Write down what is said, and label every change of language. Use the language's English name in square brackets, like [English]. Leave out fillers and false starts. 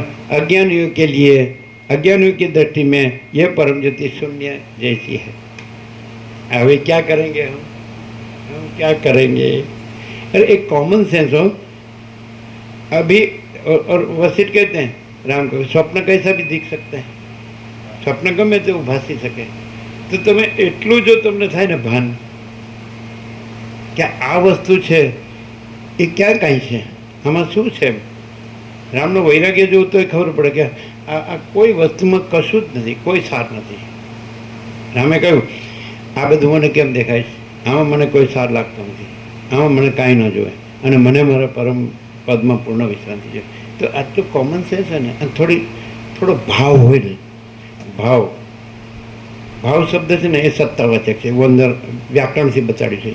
[Hindi] और अज्ञानियों के लिए, अज्ञानियों की दृष्टि में यह परम ज्योति शून्य जैसी है। अभी क्या करेंगे हम क्या करेंगे? अरे एक कॉमन सेंस हो अभी। और वशिष्ठ कहते हैं राम को स्वप्न कैसा भी दिख सकता है, स्वप्न [Gujarati] गમે તે ભાસી શકે। તો તમે એટલું જો તમને થાય ને ભાન કે આ વસ્તુ છે એ ક્યાં કાંઈ છે, આમાં શું છે, રામનો વૈરાગ્ય જોવું તો ખબર પડે કે આ કોઈ વસ્તુમાં કશું જ નથી, કોઈ સાર નથી। રામે કહ્યું આ બધું મને કેમ દેખાય છે, આમાં મને કોઈ સાર લાગતો નથી, આમાં મને કાંઈ ન જોવે અને મને મારા પરમ પદમાં પૂર્ણ વિશ્રાંતિ છે। તો આ તો કોમન સેન્સ છે ને, થોડો ભાવ હોય ને, [Hindi] भाव शब्द से ये सत्तावाचक है, वो अंदर व्याकरण से बताड़ी है।